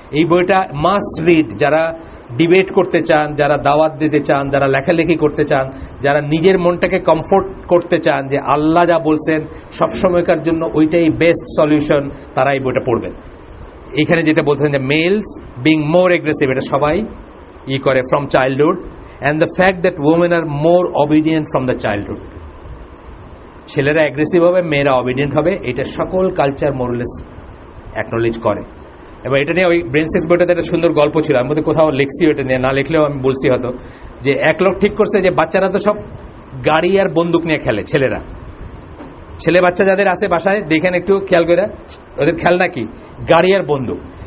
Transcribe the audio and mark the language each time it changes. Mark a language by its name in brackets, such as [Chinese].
[Bangla] এই বইটা must read, যারা ডিবেট করতে চান, যারা দাওয়াত দিতে চান, যারা লেখালেখি করতে চান, যারা নিজের মনটাকে কমফোর্ট করতে চান যে আল্লাহ যা বলছেন সবসময়কার জন্য ওইটাই বেস্ট সলিউশন, তারা এই বইটা পড়বেন। এখানে যেটা বলতেছেন যে [English] males being more aggressive, [Bangla] এটা সবাই করে from childhood, [English] and the fact that women are more obedient from the childhood. [Bangla] ছেলেরা অ্যাগ্রেসিভ হবে, মেয়েরা অবিডিয়েন্ট হবে, এটা সকল কালচার মোরলেস অ্যাকনোলেজ করে। এবার এটা নিয়ে ওই ব্রেন সেক্স বইটাতে একটা সুন্দর গল্প ছিল, আমি মধ্যে কোথাও লিখছি, ওটা নিয়ে না লিখলেও আমি বলছি হয়তো, যে এক লোক ঠিক করছে যে বাচ্চারা তো সব গাড়ি আর বন্দুক নিয়ে খেলে, ছেলেরা, ছেলে বাচ্চা যাদের আছে বাসায় দেখেন একটু খেয়াল করে, ওদের খেলনা কি গাড়ি আর বন্দুক।